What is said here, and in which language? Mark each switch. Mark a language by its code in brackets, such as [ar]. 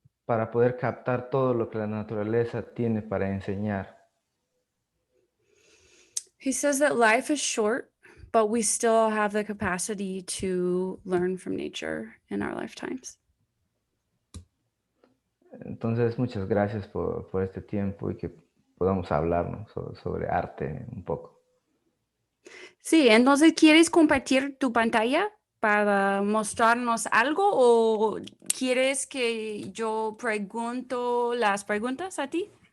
[es] para poder captar todo lo que la naturaleza tiene para enseñar. [en] He says that life is short, but we still have the capacity to learn from nature in our lifetimes. [es] Entonces, muchas gracias por este tiempo y que podamos hablarnos sobre arte un poco. Sí, entonces, ¿quieres compartir tu pantalla para mostrarnos algo o quieres que yo pregunto las preguntas a ti?